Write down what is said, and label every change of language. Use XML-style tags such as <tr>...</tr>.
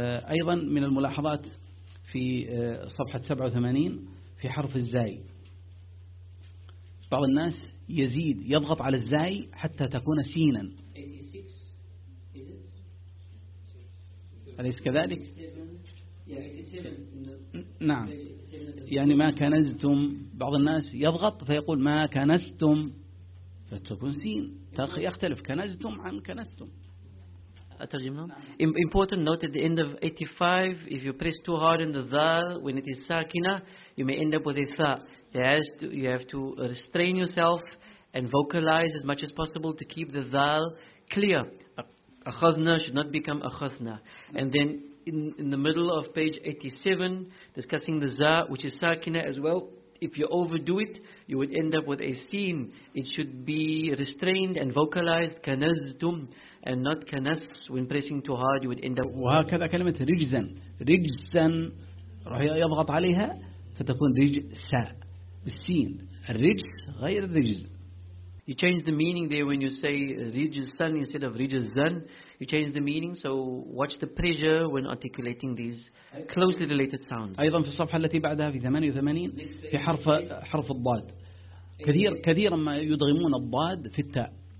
<ar>أيضا من الملاحظات في صفحة 87 في حرف الزاي، بعض الناس يزيد يضغط على الزاي حتى تكون سينا، أليس كذلك؟ نعم. يعني ما كنزتم، بعض الناس يضغط فيقول ما كنزتم فتكون سين، يختلف كنزتم عن كنزتم. أترجم لهم.</ar> <en>Important note at the end of 85, if you press too hard on the ذال when it is ساكنة, you may end up with a ثاء. You have to restrain yourself and vocalize as much as possible to keep the ذال clear. أخذنا should not become أخذنا. And then in the middle of page 87, discussing the za, which is sakina as well, if you overdo it, you would end up with a sin. It should be restrained and vocalized kanaztum and not kanas. When pressing too hard, you would end up.</en> <ar>وهكذا كلمة رجزاً راح يضغط عليها فتكون رجسا بالسين. الرجز غير الرجز.</ar> <en>You change the meaning there when you say rijzan instead of rijzan. You change the meaning, so watch the pressure when articulating these closely related sounds.</en> <ar>أيضا في الصفحة التي بعدها في 88 في حرف الضاد، كثيرا ما يضغمون الضاد في التاء.</ar>